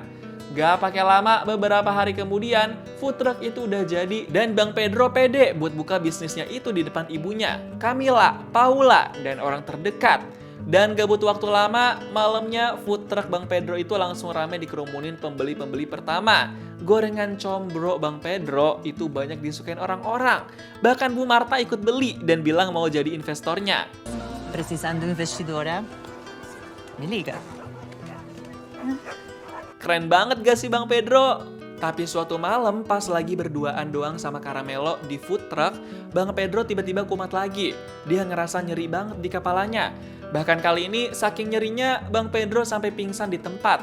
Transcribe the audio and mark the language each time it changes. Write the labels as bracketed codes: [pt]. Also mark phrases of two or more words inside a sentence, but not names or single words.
[id] Gak pakai lama, beberapa hari kemudian, [en] food truck [id] itu udah jadi dan Bang Pedro pede buat buka bisnisnya itu di depan ibunya, Camilla, Paula, dan orang terdekat. Dan gak butuh waktu lama, malamnya [en] food truck [id] Bang Pedro itu langsung rame dikerumunin pembeli-pembeli pertama. Gorengan combro Bang Pedro itu banyak disukain orang-orang. Bahkan Bu Marta ikut beli dan bilang mau jadi investornya. [pt] Precisando investidora, me liga. [id] Keren banget gak sih Bang Pedro? Tapi suatu malam pas lagi berduaan doang sama Caramelo di food truck, Bang Pedro tiba-tiba kumat lagi. Dia ngerasa nyeri banget di kepalanya. Bahkan kali ini saking nyerinya Bang Pedro sampai pingsan di tempat.